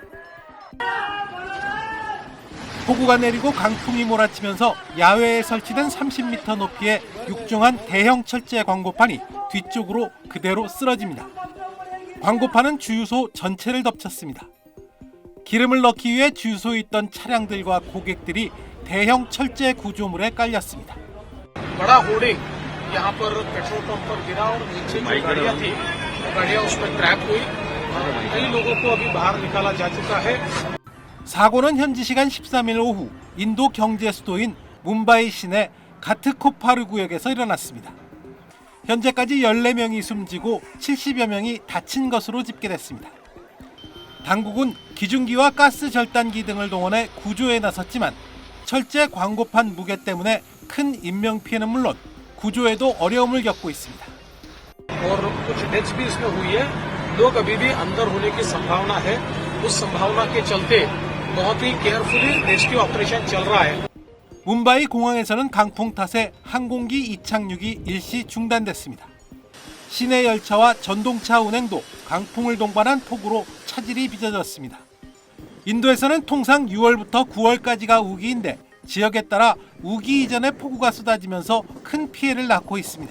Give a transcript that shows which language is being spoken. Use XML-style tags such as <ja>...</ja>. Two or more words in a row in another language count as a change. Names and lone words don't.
<ko>폭우가 내리고 강풍이 몰아치면서 야외에 설치된 30m 높이의 육중한 대형 철제 광고판이 뒤쪽으로 그대로 쓰러집니다. 광고판은 주유소 전체를 덮쳤습니다. 기름을 넣기 위해 주유소에 있던 차량들과 고객들이 대형 철제 구조물에 깔렸습니다.</ko> <hi>बड़ा होर्डिंग यहाँ पर</hi> <en>petrol pump</en> <hi>पर गिरा और नीचे जो गाड़ियाँ थी गाड़ियाँ उसमें ट्रैप हुई। कई लोगों को अभी बाहर निकाला जा चुका है।</hi> <ko>사고는 현지 시간 13일 오후 인도 경제 수도인 뭄바이 시내 가트코파르 구역에서 일어났습니다. 현재까지 14명이 숨지고 70여 명이 다친 것으로 집계됐습니다. 당국은 기중기와 가스 절단기 등을 동원해 구조에 나섰지만 철제 광고판 무게 때문에 큰 인명피해는 물론 구조에도 어려움을 겪고 있습니다.</ko> <hi>और कुछ डेथ्स भी इसमें हुई है। लोग अभी भी अंदर होने की संभावना है। उस संभावना के चलते बहुत ही</hi> <en>carefully rescue operation</en> <hi>चल रहा है।</hi> <ko>뭄바이 공항에서는 강풍 탓에 항공기 이착륙이 일시 중단됐습니다. 시내 열차와 전동차 운행도 강풍을 동반한 폭우로 차질이 빚어졌습니다. 인도에서는 통상 6월부터 9월까지가 우기인데 지역에 따라 우기 이전에 폭우가 쏟아지면서 큰 피해를 낳고 있습니다.</ko>